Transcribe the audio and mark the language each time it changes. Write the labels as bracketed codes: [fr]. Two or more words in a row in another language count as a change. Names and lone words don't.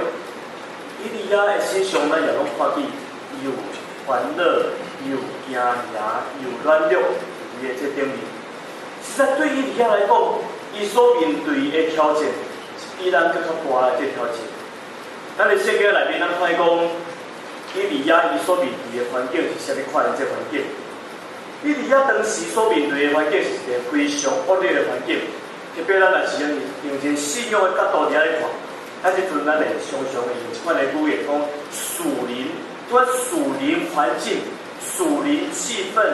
[nan] 以利亚的思想咱也拢看见，有欢乐，有惊吓，有软弱。伊的这点面，实在对以利亚来讲，伊所面对的挑战是比咱更较大的这挑战。咱伫圣经内面，咱看讲，以利亚伊所面对的环境是啥物款的这环境？以利亚当时所面对的环境是一个非常恶劣的环境，特别咱若是用一信仰的角度来看，咱即阵咱会常常会用一款的语言讲属灵，这属灵环境、属灵气氛。